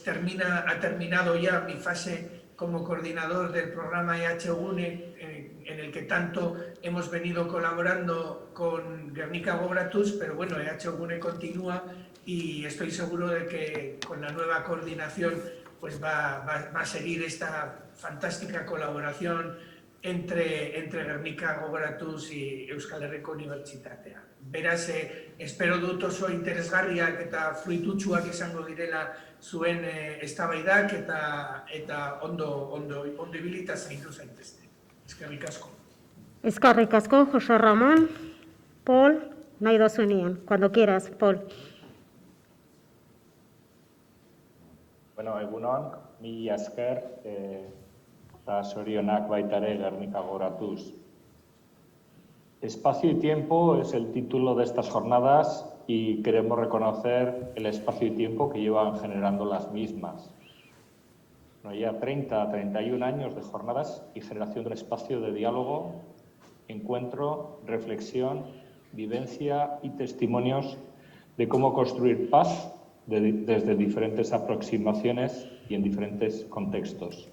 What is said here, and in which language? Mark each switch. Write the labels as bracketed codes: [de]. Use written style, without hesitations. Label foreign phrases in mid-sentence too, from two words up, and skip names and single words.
[es] ha terminado ya mi fase como coordinador del programa EHUNE, en el que tanto hemos venido colaborando con Gernika Gogoratuz, pero bueno, EHUNE continúa, y estoy seguro de que con la nueva coordinación pues va a seguir esta fantástica colaboración entre Gernika gogoratuz Euskal Herriko Unibertsitatea. [eu] Beraz, espero dut oso interesgarriak eta fruitutsuak izango direla zuen eztabaidak eta ondo ibilita zaindu zaitezte. Eskerrik asko. Eskerrik asko, Jose Ramón. Paul, nahi dozuenean, [es] cuando quieras, Paul. [eu] Bueno, egunon, mila esker, eta zorionak baita ere Gernika gogoratuz. [es] Espacio y tiempo es el título de estas jornadas y queremos reconocer el espacio y tiempo que llevan generando las mismas. Ya 30, 31 años de jornadas y generación de un espacio de diálogo, encuentro, reflexión, vivencia y testimonios de cómo construir paz desde diferentes aproximaciones y en diferentes contextos.